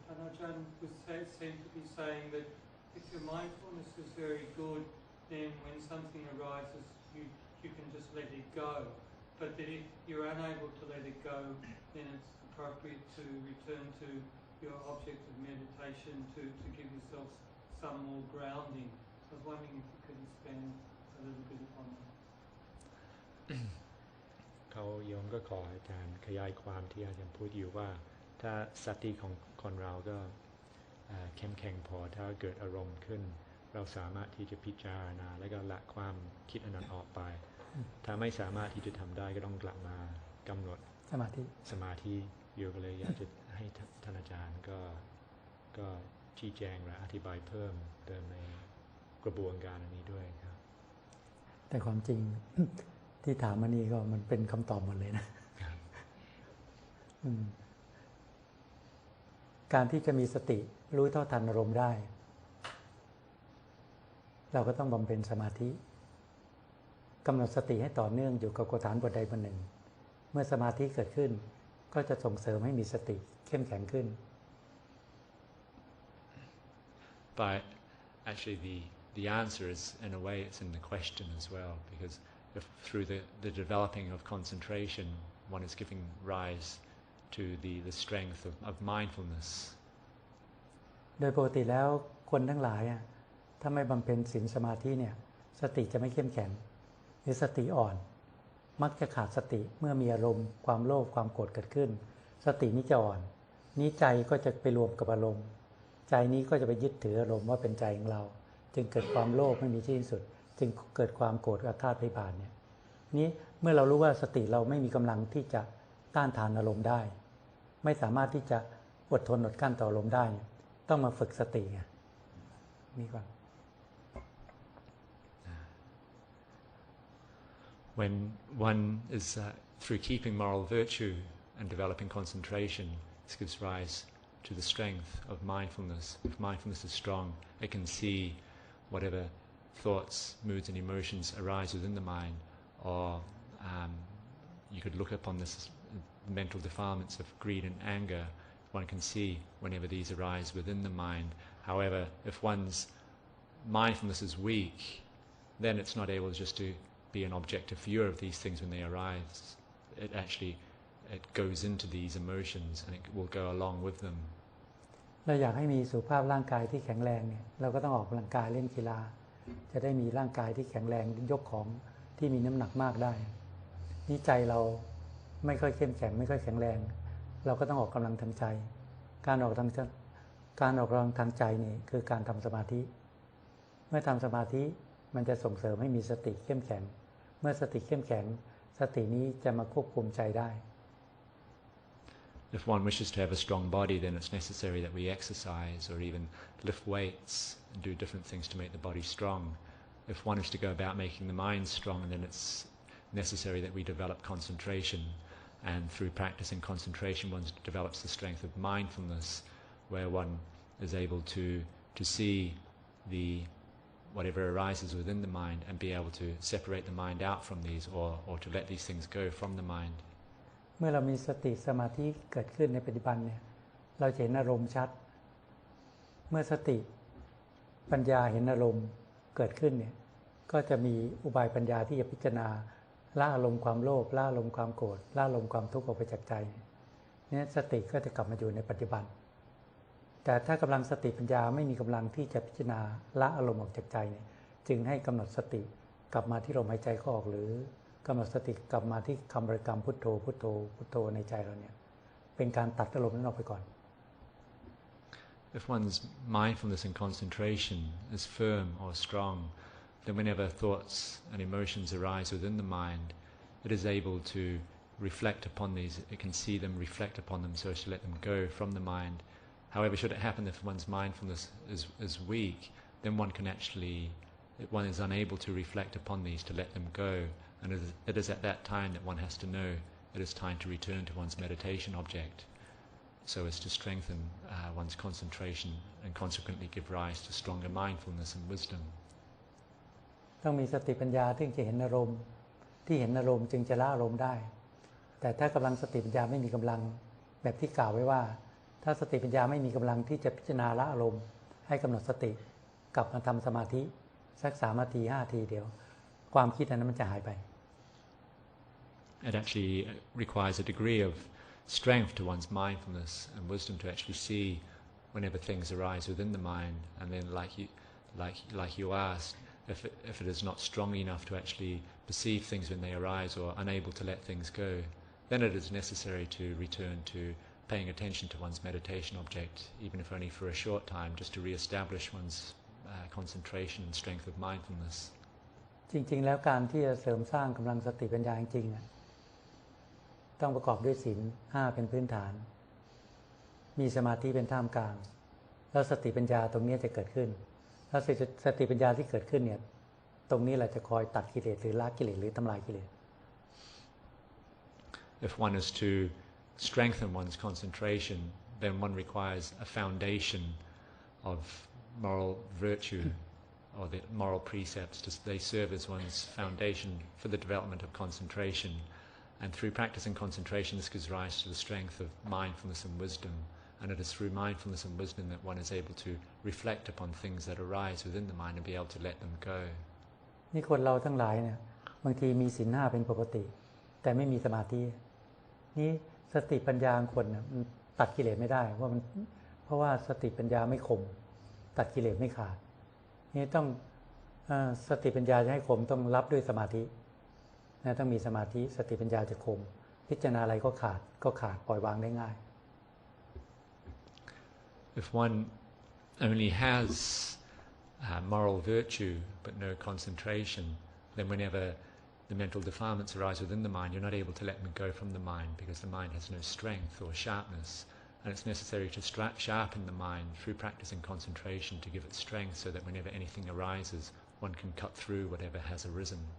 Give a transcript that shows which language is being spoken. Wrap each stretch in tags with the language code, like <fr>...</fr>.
<en>Ajahn seemed to be saying that if your mindfulness is very good, then when something arises, you can just let it go. But that if you're unable to let it go, then it's appropriate to return to your object of meditation to give yourself some more grounding. I was wondering if you could expand a little bit upon that.</en> <th>เขาโยมก็ขออาจารย์ขยายความที่อาจารย์พูดอยู่ว่าถ้าสติของคนเราก็เข้มแข็งพอถ้าเกิดอารมณ์ขึ้นเราสามารถที่จะพิจารณาแล้วก็ละความคิดอันนั้นออกไปถ้าไม่สามารถที่จะทำได้ก็ต้องกลับมากำหนดสมาธิอยู่ก็เลยอยากจะให้ท่านอาจารย์ก็ชี้แจงและอธิบายเพิ่มเติมในกระบวนการอันนี้ด้วยครับ แต่ความจริงที่ถามมานี่ก็มันเป็นคำตอบหมดเลยนะการที่จะมีสติรู้เท่าทันอารมณ์ได้เราก็ต้องบำเพ็ญสมาธิกำหนดสติให้ต่อเนื่องอยู่กับกฎฐานบทใดบทหนึ่งเมื่อสมาธิเกิดขึ้นก็จะส่งเสริมให้มีสติเข้มแข็งขึ้น</th> <en>But actually the answer is, in a way, it's in the question as well, because if through the developing of concentration one is giving rise to the strength of mindfulness.</en> <th>โดยปกติแล้วคนทั้งหลายถ้าไม่บำเพ็ญศีลสมาธิเนี่ยสติจะไม่เข้มแข็งหรือสติอ่อนมักจะขาดสติเมื่อมีอารมณ์ความโลภความโกรธเกิดขึ้นสตินี้จะอ่อนนี้ใจก็จะไปรวมกับอารมณ์ใจนี้ก็จะไปยึดถืออารมณ์ว่าเป็นใจของเราจึงเกิดความโลภไม่มีที่สิ้นสุดจึงเกิดความโกรธอาฆาตพยาบาทเนี่ย นี้เมื่อเรารู้ว่าสติเราไม่มีกำลังที่จะต้านทานอารมณ์ได้ไม่สามารถที่จะอดทนอดกั้นต่ออารมณ์ได้ต้องมาฝึกสติไงมีก่อน</th> <en>When one is through keeping moral virtue and developing concentration, this gives rise to the strength of mindfulness. If mindfulness is strong, it can see whatever thoughts, moods and emotions arise within the mind, or you could look upon this mental defilements of greed and anger. One can see whenever these arise within the mind. However, if one's mindfulness is weak, then it's not able just to be an objective view of these things when they arise. It goes into these emotions and it will go along with them.</en> <th>เราอยากให้มีสุขภาพร่างกายที่แข็งแรงเนี่ยเราก็ต้องออกกำลังกายเล่นกีฬาจะได้มีร่างกายที่แข็งแรงยกของที่มีน้ำหนักมากได้นี่ใจเราไม่ค่อยเข้มแข็งไม่ค่อยแข็งแรงเราก็ต้องออกกำลังทางใจการออกกำลังทางใจนี่คือการทำสมาธิเมื่อทำสมาธิมันจะส่งเสริมให้มีสติเข้มแข็งเมื่อสติเข้มแข็งสตินี้จะมาควบคุมใจได้</th> <en>If one wishes to have a strong body, then it's necessary that we exercise or even lift weights and do different things to make the body strong. If one is to go about making the mind strong, then it's necessary that we develop concentration, and through practicing concentration one develops the strength of mindfulness, where one is able to see whatever arises within the mind and be able to separate the mind out from these or to let these things go from the mind.</en> <th>เมื่อเรามีสติสมาธิเกิดขึ้นในปัจจุบันเนี่ยเราจะเห็นอารมณ์ชัดเมื่อสติปัญญาเห็นอารมณ์เกิดขึ้นเนี่ยก็จะมีอุบายปัญญาที่จะพิจารณาละอารมณ์ความโลภละอารมณ์ความโกรธละอารมณ์ความทุกข์ออกไปจากใจเนี่ยสติก็จะกลับมาอยู่ในปัจจุบัน แต่ถ้ากำลังสติปัญญาไม่มีกำลังที่จะพิจารณาละอารมณ์ออกจากใจเนี่ยจึงให้กำหนดสติกลับมาที่ลมหายใจเข้าออกหรือกำหนดสติกลับมาที่คำบริกรรมพุทโธพุทโธพุทโธในใจเราเนี่ยเป็นการตัดอารมณ์นั้นออกไปก่อน</th> <en>if one's mindfulness and concentration is firm or strong, then whenever thoughts and emotions arise within the mind, it is able to reflect upon these. It can see them, reflect upon them, so as to let them go from the mind. However, should it happen if one's mindfulness is weak, then one is unable to reflect upon these, to let them go. And it is at that time that one has to know it is time to return to one's meditation object, so as to strengthen one's concentration and consequently give rise to stronger mindfulness and wisdom.</en> <th>ต้องมีสติปัญญาที่จะเห็นอารมณ์ที่เห็นอารมณ์จึงจะละอารมณ์ได้แต่ถ้ากำลังสติปัญญาไม่มีกำลังแบบที่กล่าวไว้ว่าถ้าสติปัญญาไม่มีกำลังที่จะพิจารณาละอารมณ์ให้กำหนดสติกลับมาทำสมาธิสัก3 นาที 5 นาทีเดียวความคิดอันนั้นมันจะหายไป</th> <en>It actually requires a degree of strength to one's mindfulness and wisdom to actually see whenever things arise within the mind, and then like you asked, if it is not strong enough to actually perceive things when they arise or unable to let things go, then it is necessary to return to paying attention to one's meditation object, even if only for a short time, just to re-establish one's concentration and strength of mindfulness.</en> <th>จริงๆแล้วการที่จะเสริมสร้างกำลังสติปัญญาจริงๆต้องประกอบด้วยศีล 5เป็นพื้นฐานมีสมาธิเป็นท่ามกลางแล้วสติปัญญาตรงนี้จะเกิดขึ้นแล้วสติปัญญาที่เกิดขึ้นเนี่ยตรงนี้แหละจะคอยตัดกิเลสหรือละกิเลสหรือทำลายกิเลส</th> <en>If one is to strengthen one's concentration, then one requires a foundation of moral virtue or the moral precepts. They serve as one's foundation for the development of concentration. And through practicing concentration, this gives rise to the strength of mindfulness and wisdom. And it is through mindfulness and wisdom that one is able to reflect upon things that arise within the mind and be able to let them go.</en> <th>นี่คนเราทั้งหลายเนี่ยบางทีมีศีล 5เป็นปกติแต่ไม่มีสมาธินี่สติปัญญาของคนมันตัดกิเลสไม่ได้เพราะว่าสติปัญญาไม่คมตัดกิเลสไม่ขาดนี่ต้องสติปัญญาจะให้คมต้องรับด้วยสมาธินะต้องมีสมาธิสติปัญญาจะคมพิจารณาอะไรก็ขาดปล่อยวางได้ง่าย</th> <en>If one only has moral virtue but no concentration, then whenever the mental defilements arise within the mind, you're not able to let them go from the mind because the mind has no strength or sharpness, and it's necessary to sharpen the mind through practicing concentration to give it strength so that whenever anything arises, one can cut through whatever has arisen.</en>